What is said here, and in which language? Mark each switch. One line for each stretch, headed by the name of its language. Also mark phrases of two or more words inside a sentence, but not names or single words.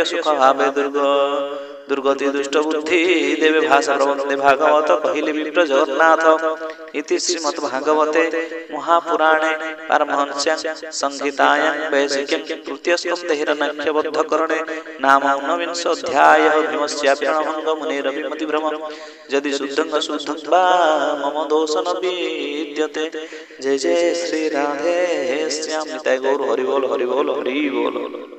Odia: ସୁଖ ଭାବେ ଦୁର୍ଗତି ଦୁଷ୍ଟ ବୁଦ୍ଧି ଦେବେ ଭାଷା ପ୍ରବନ୍ଧେ ଭାଗବତ କହିଲେ ବିପ୍ର ଜଗନ୍ନାଥ
Sanskrit: ଇତି ଶ୍ରୀମଦ୍ ଭାଗବତେ ମହାପୁରାଣେ ପାରମହଂସ୍ୟାଂ ସଂହିତାୟାଂ ବୈଶିକ୍ୟଂ ତୃତୀୟ ସ୍କନ୍ଧେ ହିରଣ୍ୟାକ୍ଷ ବଦ୍ଧ କରणे ନାମ ଊନବିଂଶ ଅଧ୍ୟାୟଃ ଭୀମସ୍ୟାପ୍ୟଣଭଙ୍ଗ ମୁନିରଭିମତି ଭ୍ରମ ଯଦି ଶୁଦ୍ଧଂ ଅଶୁଦ୍ଧଂ वा मम दोष न विद्यते जय जय श्री राधे श्याम निताय गौर हरि बोल हरि बोल हरि बोल।